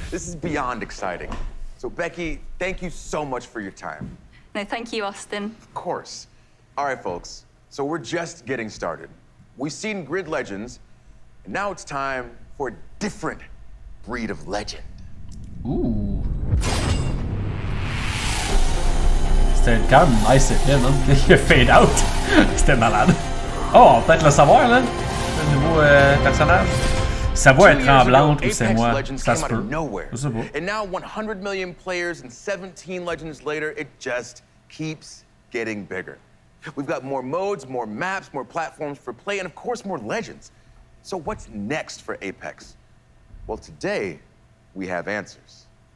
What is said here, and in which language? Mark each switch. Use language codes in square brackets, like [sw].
[en] This is beyond exciting. So Becky, thank you so much for your time. No, thank you, Austin. Of course. All right, folks. So we're just getting started. We've seen Grid Legends, and now it's time for a different breed of legend. Ouh. [fr] C'était quand même nice effet, non? Il a fade out. C'était malade. Oh, on peut peut-être le savoir, là. Le nouveau personnage. Sa voix est tremblante ou c'est moi? Ça se peut. Je sais pas. [en] And now 100 million players and 17 Legends later, it just keeps getting bigger. We've got more modes, more maps, more platforms for play, and of course more Legends. So what's next for Apex? Well, today we have answers.